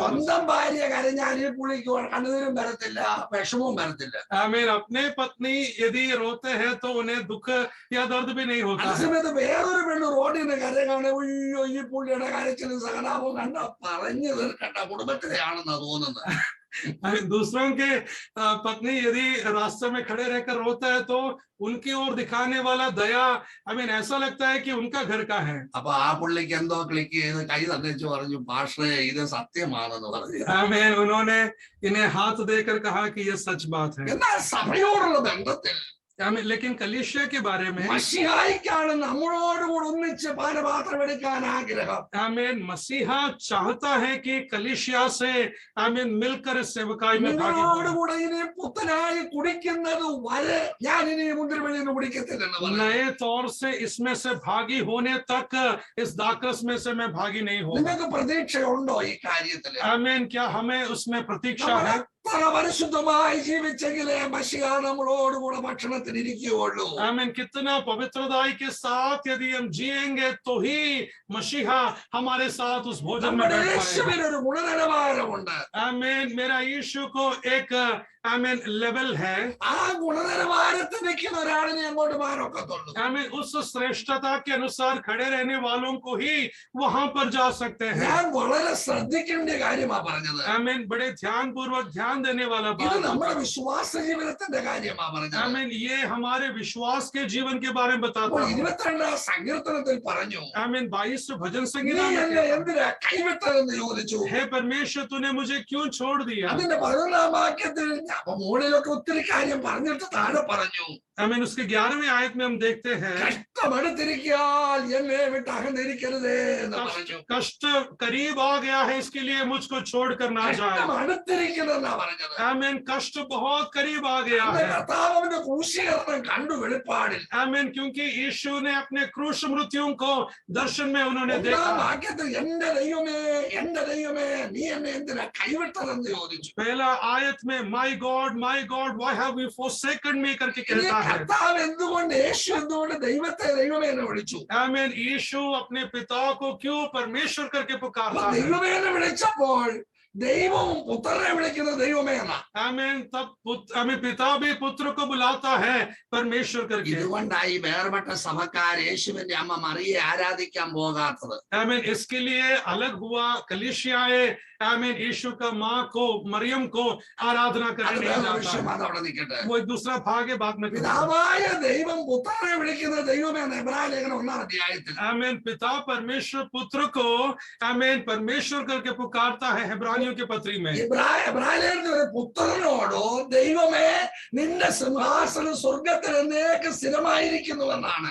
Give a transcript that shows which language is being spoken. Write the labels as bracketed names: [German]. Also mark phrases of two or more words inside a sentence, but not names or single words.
[Malayalam] സ്വന്തം ഭാര്യ കരഞ്ഞാൽ ഈ പുള്ളിക്ക് കണ്ണുനീരും വരത്തില്ല, വിഷമവും വരത്തില്ല. [Hindi] आमीन। अपने पत्नी यदि रोते हैं तो उन्हें दुख या दर्द भी नहीं होता है। [Malayalam] അതേസമയത്ത് വേറൊരു പെണ്ണ് റോഡിൽ നിന്ന് കരയാണ്, അയ്യോ ഈ പുള്ളിയുടെ കരച്ചിലും സഹതാപവും കണ്ട പറഞ്ഞു തീർക്കണ്ട കുടുംബത്തിലെയാണെന്നാ തോന്നുന്നത്. [Hindi] दूसरों के पत्नी यदि रास्ते में खड़े रहकर रोता है तो उनकी ओर दिखाने वाला दया आमीन ऐसा लगता है कि उनका घर का है। [Malayalam] അപ്പൊ ആ പുള്ളിക്ക് എന്തോ ക്ലിക്ക് ചെയ്ത് കൈ തന്നിച്ച് പറഞ്ഞു, പാസ്റ്ററെ ഇത് സത്യമാണെന്ന് പറഞ്ഞു. [Hindi] आमीन। उन्होंने इन्हें हाथ देकर कहा कि यह सच बात है। [Malayalam] എന്നാൽ സഭയോടുള്ള ബന്ധത്തിൽ [Hindi] आमीन। लेकिन कलीसिया के बारे में [Malayalam] മശിഹായിക്കാണ് നമ്മളോടുകൂടെ ഒന്നിച്ച് പാനപാത്രം എടുക്കാൻ ആഗ്രഹം. [Hindi] आमीन। मसीहा चाहता है कि कलीसिया से आमीन मिलकर इस सेवकाई में भागी हो। [Malayalam] നിങ്ങളോടുകൂടെ ഇനി പുത്തനായി കുടിക്കുന്നത് വരെ ഞാൻ ഇനി മുന്തിരിവള്ളിയിൽ നിന്ന് കുടിക്കത്തില്ലെന്ന് പറഞ്ഞു. [Hindi] नए तौर से इसमें से भागी होने तक इस दाकरस में से मैं भागी नहीं होगा। [Malayalam] നിങ്ങൾക്ക് പ്രതീക്ഷയുണ്ടോ ഈ കാര്യത്തിൽ? [Hindi] आमीन। क्या हमें उसमें प्रतीक्षा है? [Malayalam] എത്ര പരിശുദ്ധമായി ജീവിച്ചെങ്കിലേ മശിഹാ നമ്മളോടുകൂടെ ഭക്ഷണത്തിന് ഇരിക്കുകയുള്ളൂ. [Hindi] आमीन। कितना पवित्रताई के साथ यदि हम जिएंगे तो ही मसीहा हमारे साथ उस भोजन में [Malayalam] നമ്മുടെ [Hindi] बैठ पाएगा। [Malayalam] യേശുവിന് ഒരു ഗുണനിലവാരമുണ്ട്. [Hindi] आमीन। मेरा यीशु को एक आमीन लेवल है। [Malayalam] ആ ഗുണനിലവാരത്തിൽ നിൽക്കുന്ന ഒരാളിനെ അങ്ങോട്ട് മാറൊക്കത്തുള്ളൂ. [Hindi] आमीन। उस श्रेष्ठता के अनुसार खड़े रहने वालों को ही वहां पर जा सकते हैं। [Malayalam] ഞാൻ വളരെ ശ്രദ്ധിക്കേണ്ട കാര്യമാ പറഞ്ഞത്. [Hindi] आमीन। बड़े ध्यान पूर्वक ध्यान देने वाला [Malayalam] ഇത് [Hindi] बात। [Malayalam] നമ്മുടെ വിശ്വാസ ജീവിതത്തിന്റെ കാര്യമാ പറഞ്ഞത്. [Hindi] आमीन। ये हमारे विश्वास के जीवन के बारे में बताता [Malayalam] അപ്പോൾ [Hindi] है। [Malayalam] 22 സങ്കീർത്തനത്തിൽ പറഞ്ഞു, [Hindi] आमीन। 22 भजन [Malayalam] നീ [Hindi] संगीता में [Malayalam] എന്നെ എന്തിനാ കൈവിട്ടതെന്ന് ചോദിച്ചു. [Hindi] हे परमेश्वर तूने मुझे क्यों छोड़ दिया। [Malayalam] അതിന്റെ 11 വാക്യത്തിൽ അപ്പൊ മുകളിലൊക്കെ ഒത്തിരി കാര്യം പറഞ്ഞിട്ട് താഴെ പറഞ്ഞു, [Hindi] आमीन। उसके 11वें आयत में हम देखते हैं [Malayalam] കഷ്ടമെടുത്തിരിക്കാൽ എന്നെ വിട്ട് അകന്നിരിക്കരുതേ എന്ന് പറഞ്ഞു. [Hindi] कष्ट करीब आ गया है, इसके लिए मुझको छोड़ कर ना जाए। [Malayalam] കഷ്ടമെടുത്തിരിക്കുന്നെന്നാ പറഞ്ഞത്. [Hindi] आमीन। कष्ट बहुत करीब आ गया [Malayalam] അന്ന് [Hindi] है। [Malayalam] കർത്താവിന്റെ ക്രൂശീകരണം കണ്ടു വെളിപ്പാടിൽ. [Hindi] आमीन। क्योंकि यीशु ने अपने क्रूश मृत्युओं को दर्शन में उन्होंने 1 देखा। [Malayalam] വാക്യത്തിൽ എന്റെ ദൈവമേ നീ എന്നെ എന്തിനാ കൈവിട്ടതെന്ന് ചോദിച്ചു. [Hindi] पहला आयत में [English] My God why have you forsaken me करके [Malayalam] ഇനി [Hindi] कहता है। [Malayalam] കർത്താവ് എന്തുകൊണ്ട് യേശു എന്തുകൊണ്ട് ദൈവമേ എന്ന് വിളിച്ചു? [Hindi] आमीन। यीशु अपने पिता को क्यों परमेश्वर करके [Malayalam] അപ്പൊ [Hindi] पुकारता है। [Malayalam] ദൈവമേ എന്ന് വിളിച്ചപ്പോൾ ദൈവവും പുത്രനെ വിളിക്കുന്നത് ദൈവമേ എന്നാ. [Hindi] आमीन। तब आमीन पिता भी पुत्र को बुलाता है परमेश्वर करके। [Malayalam] ഇതുകൊണ്ടായി വേർപെട്ട സഭക്കാർ യേശുവിന്റെ അമ്മ മറിയെ ആരാധിക്കാൻ പോകാത്തത്. [Hindi] आमीन। इसके लिए अलग हुआ कलीसियाए आमीन यीशु का माँ को मरियम को आराधना [Malayalam] അത് [Hindi] करने नहीं [Malayalam] വേറെ [Hindi] जाता [Malayalam] വിഷയം, [Hindi] है। [Malayalam] അതവിടെ നിൽക്കട്ടെ. [Hindi] वो एक दूसरा भाग है, बाद में करेंगे। [Malayalam] പിതാവായ ദൈവം പുത്രനെ വിളിക്കുന്നത് ദൈവമേ എന്ന് എബ്രായ ലേഖനം 1 അധ്യായത്തിൽ. [Hindi] आमीन। पिता परमेश्वर पुत्र को आमीन परमेश्वर करके पुकारता है हेब्रानियों के पत्री में। [Malayalam] എബ്രായ ലേഖനത്തിൽ ഒരു പുത്രനോടോ ദൈവമേ നിന്റെ സിംഹാസനം സ്വർഗത്തിൽ എന്നേക്ക് സ്ഥിരമായിരിക്കുന്നുവെന്നാണ്.